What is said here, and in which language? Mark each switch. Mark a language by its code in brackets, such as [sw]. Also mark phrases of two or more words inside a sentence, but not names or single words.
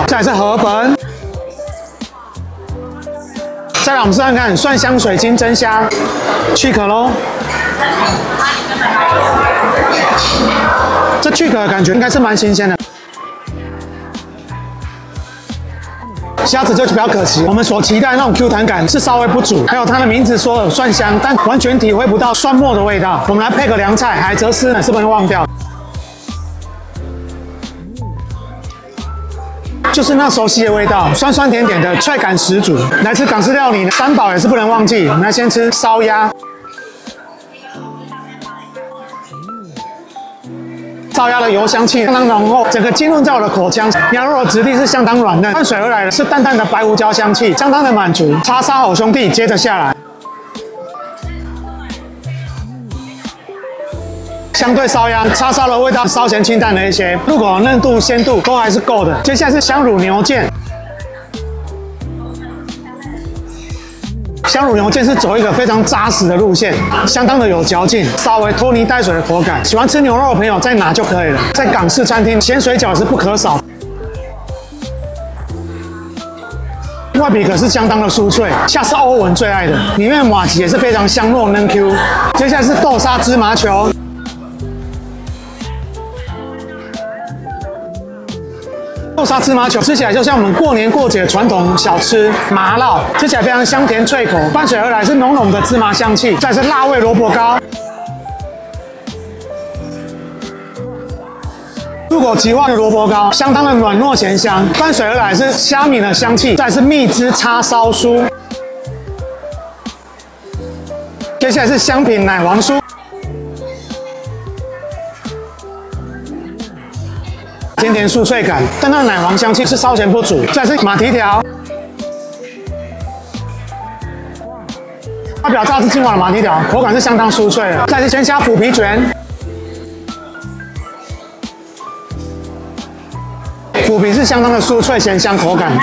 [zh] 再來是河粉，再來我們試看看蒜香水晶蒸蝦，去殼嘍。這去殼的感覺應該是蠻新鮮的。蝦子就比較可惜，我們所期待的那種 Q 彈感是稍微不足，還有它的名字說有蒜香，但完全體會不到蒜末的味道。我們來配個涼菜，海蜇絲是不能忘掉，就是那熟悉的味道，酸酸甜甜的，脆感十足。來吃港式料理，三寶也是不能忘記。我們來先吃燒鴨。燒鴨的油香氣相當濃厚，整個浸潤在我的口腔。鴨肉的質地是相當軟嫩，伴隨而來的是淡淡的白胡椒香氣，相當的滿足。叉燒好兄弟接着下來，相對燒鴨，叉燒的味道稍嫌清淡了一些，入口的嫩度、鮮度都還是夠的。接下來是香乳牛腱。香乳牛腱是走一個非常扎實的路線，相當的有嚼勁，稍微拖泥帶水的口感。喜歡吃牛肉的朋友再拿就可以了。在港式餐廳，鹹水餃也是不可少。外皮可是相當的酥脆，像是歐文最愛的。裡面的麻糬也是非常香糯嫩 Q。接下來是豆沙芝麻球。豆沙芝麻球吃起來就像我們過年過節的傳統小吃麻辣，吃起來非常香甜脆口，伴隨而來是濃濃的芝麻香氣，再是辣味蘿蔔糕。入口即化的蘿蔔糕，相當的軟糯鹹香，伴隨而來是蝦米的香氣，再是蜜汁叉燒酥。接下來是香品奶黃酥。甜甜酥脆感，但它的奶黃香氣是稍嫌不足。再是馬蹄條，它表炸是金華的馬蹄條，口感是相當酥脆的。再是鮮蝦腐皮卷，腐皮是相當的酥脆鹹香口感。